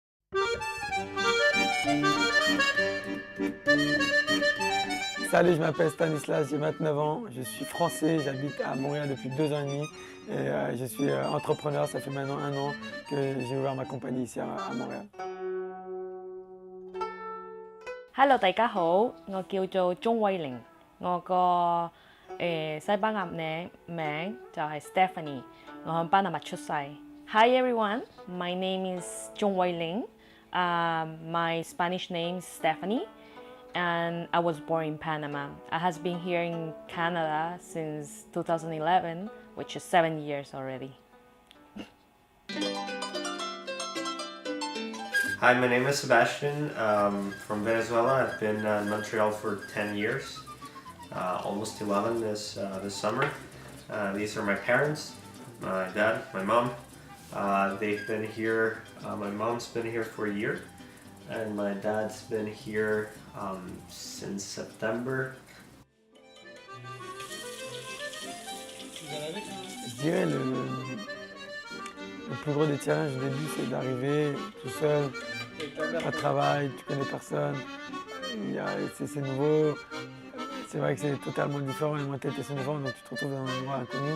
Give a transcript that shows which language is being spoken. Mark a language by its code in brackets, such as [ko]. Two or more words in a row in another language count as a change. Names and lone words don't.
[fr] Salut, je m'appelle Stanislas, j'ai 29 ans, je suis français, j'habite à Montréal depuis 2 ans et demi et je suis entrepreneur, ça fait maintenant 1 an que j'ai ouvert ma compagnie ici à Montréal. [yue] Hello，大家好，我叫做鍾慧玲，我個西班牙名就係 Stephanie，我喺巴拿馬出世。 [en] Hi everyone, my name is [yue] 鍾慧玲. [en] My Spanish name is Stephanie, and I was born in Panama. I has been here in Canada since 2011, which is 7 years already. Hi, my name is Sebastian from Venezuela. I've been in Montreal for 10 years, almost 11 this summer. These are my parents, my dad, my mom. They've been here, my mom's been here for a year, and my dad's been here since September. [fr] Je dirais le plus gros des challenges au début, c'est d'arriver tout seul, pas de travail, tu connais personne, c'est nouveau, c'est vrai que c'est totalement différent, les mentalités sont différentes, donc tu te retrouves dans un endroit inconnu.